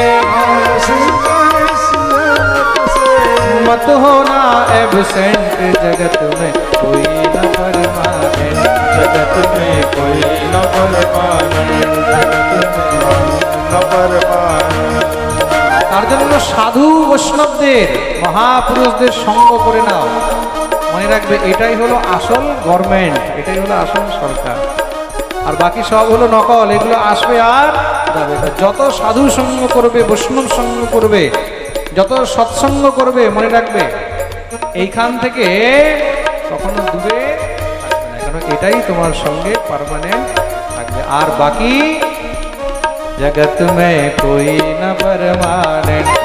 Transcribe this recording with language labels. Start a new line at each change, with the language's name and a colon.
Hindi: लाल सिंह कहे इस दफ्तर से, मत होना एबसेंट, जगत में कोई न परमानेंट, जगत में कोई न परमानेंट, जगत में न परमानेंट।
Bangla: তার জন্য সাধু বৈষ্ণবদের, মহাপুরুষদের সঙ্গ করে নাও। মনে রাখবে এটাই হলো আসল গভর্নমেন্ট, এটাই হলো আসল সরকার, আর বাকি সব হলো নকল, এগুলো আসবে আর যাবে। যত সাধু সঙ্গ করবে, বৈষ্ণব সঙ্গ করবে, যত সৎসঙ্গ করবে, মনে রাখবে এইখান থেকে কখনো দূরে থাকবে না, কারণ এটাই তোমার সঙ্গে পার্মানেন্ট থাকবে। আর বাকি
Hindi: जगत में कोई न परमानेंट,